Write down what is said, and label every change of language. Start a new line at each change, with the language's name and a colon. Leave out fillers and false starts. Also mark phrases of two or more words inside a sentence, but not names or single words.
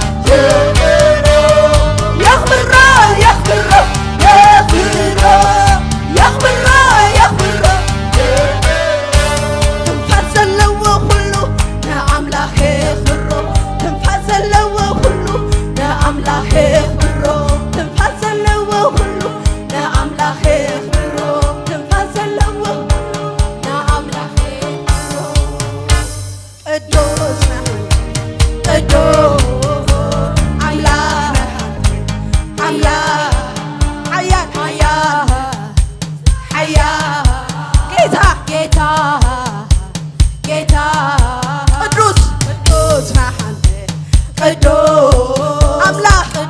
Tigrinya: የኽብሮ የኽብሮ የኽብሮ የኽብሮ የኽብሮ የኽብሮ ትንፋስ ዘለዎ ሁሉ ንአምላኽ የኽብሮ ትንፋስ ዘለዎ ሁሉ ንአምላኽ የኽብሮ ትንፋስ ዘለዎ ሁሉ ንአምላኽ የኽብሮ ትንፋስ ዘለዎ ሁሉ ንአምላኽ የኽብሮ
Amharic: ቅዱስ ነህ ቅዱስ አምላክ ነህ አምላክ ኃያል ኃያል ጌታ ጌታ ጌታ ቅዱስ ቅዱስ ነህ አንተ ቅዱስ አምላክ